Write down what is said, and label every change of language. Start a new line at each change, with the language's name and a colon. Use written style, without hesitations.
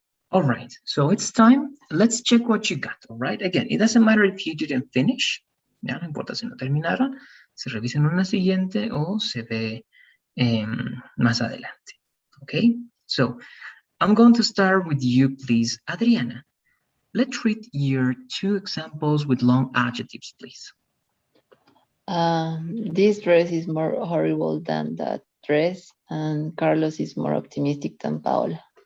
English: All right, so it's time. Let's check what you got, all right? Again, it doesn't matter if you didn't finish.
Spanish: Ya, no importa si no terminaron. Se revisa en una siguiente o se ve más adelante.
English: Okay, so I'm going to start with you, please, Adriana. Let's read your 2 examples with long adjectives, please. This dress is more horrible than that dress, and Carlos is more optimistic than Paola.